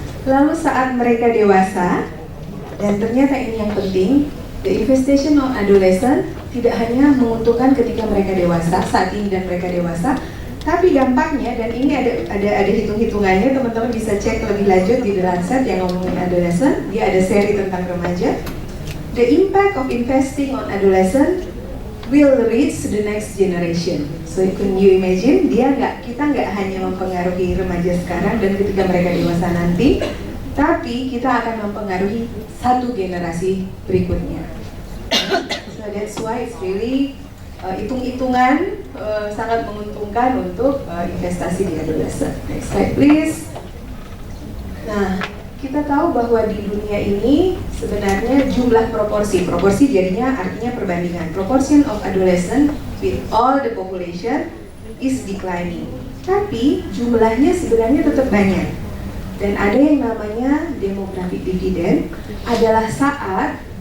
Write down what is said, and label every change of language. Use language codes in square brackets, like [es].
[id] Lalu saat mereka dewasa, dan ternyata ini yang penting, [en] the investment on adolescent [id] tidak hanya menguntungkan ketika mereka dewasa, saat ini dan mereka dewasa, tapi dampaknya, dan ini ada hitung-hitungannya, teman-teman bisa cek lebih lanjut di The Lancet yang ngomongin adolescent, dia ada seri tentang remaja. [en] The impact of investing on adolescent will reach the next generation. So can you imagine, [id] kita nggak hanya mempengaruhi remaja sekarang dan ketika mereka dewasa nanti, tapi kita akan mempengaruhi satu generasi berikutnya. [en] So that's why it's really [id] hitung-hitungan sangat menguntungkan untuk investasi di [en] adolescent. Next slide please. [id] Nah, kita tahu bahwa di dunia ini sebenarnya jumlah proporsi jadinya artinya perbandingan. [en] Proportion of adolescent with all the population is declining. [id] Tapi jumlahnya sebenarnya tetap banyak. Dan ada yang namanya demographic dividend, adalah saat